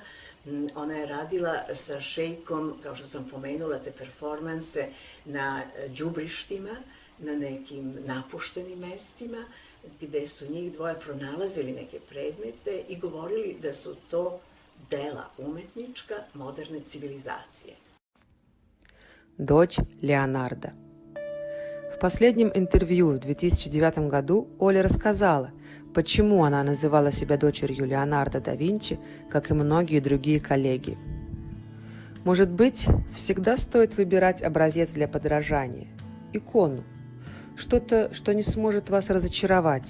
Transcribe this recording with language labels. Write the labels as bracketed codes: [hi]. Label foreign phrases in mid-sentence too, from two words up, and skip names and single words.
[sr] Ona je radila sa Šejkom, kao što sam pomenula, te performanse na đubrištima, na nekim napuštenim mestima, gde su njih dvoje pronalazili neke predmete i govorili da su to dela umetnička moderne civilizacije. [ru] Дочь Леонардо. В последнем интервью в 2009 году Оля рассказала, почему она называла себя дочерью Леонардо да Винчи, как и многие другие коллеги. Может быть, всегда стоит выбирать образец для подражания, икону, что-то, что не сможет вас разочаровать.